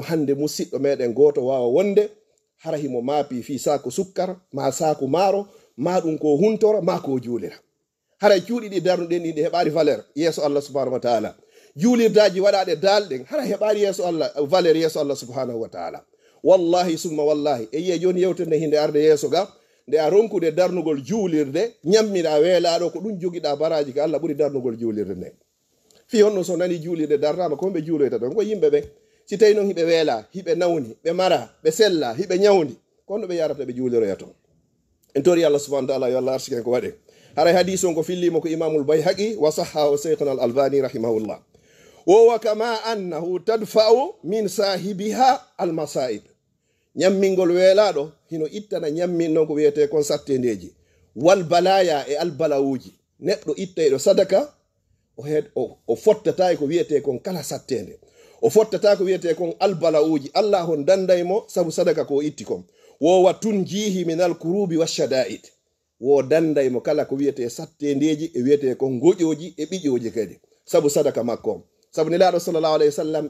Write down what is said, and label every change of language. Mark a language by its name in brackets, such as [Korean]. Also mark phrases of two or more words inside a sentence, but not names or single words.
[Fula] hande musidɗo meɗen goto wawa wonde hara himo maapi fi saku sukkar ma saku maaro ma ɗum ko huntora ma ko juulira haray cuuɗi ɗi darnuɗen ɗi heɓari valeur yeeso Allah [Arabic] سبحانه وتعالى [Fula] juulirdaji waɗaɗe dalɗen hara heɓari yeeso Allah valeur yeeso Allah [Arabic] سبحانه وتعالى والله ثم والله [Fula] e yiye joni yewtende hinde arde yeeso ga nde a ronkude darnugol juulirde ñammira weelaɗo ko ɗum jogiɗa baraji ka Allah ɓuri darnugol juulirde nde fi honno so nani juulirde darrama koɓe juuloyta ɗon ko yimɓe ɓe si tawi noon hiɓe weela hiɓe nawni ɓe mara ɓe sella hiɓe ñawdi kono ɓe yarata ɓe juuliroya toon en tori Allah [Arabic] سبحانه وتعالى [Fula] yo Allah arsiken ko waɗe haray hadis on ko fillimo ko imamul bayhaqi [Arabic] وصحح [Fula] o [Arabic] شيخنا الألباني رحمه الله وكما أنه تدفع عن صاحبها المصائب [Fula] ñammingol weelaɗo hino ittana ñammin noon ko wiyete kon sattendeji [Arabic] والبلايا [Fula] e albalawuji neɗɗo ittayɗo sadaka o fottata ko wiyete kon kala sattende o fottata ko wiyete kon albalawuji Allah hon dandaymo sabu sadaka ko itti kon wowa [Arabic] تنجيه من الكروب والشدائد [Fula] wo dandaymo kala ko wiyete sattendeji e wiyete kon goƴoji e ɓiƴoji kadi sabu sadaka makko sabu nelaɗo [Arabic] صلى الله عليه وسلم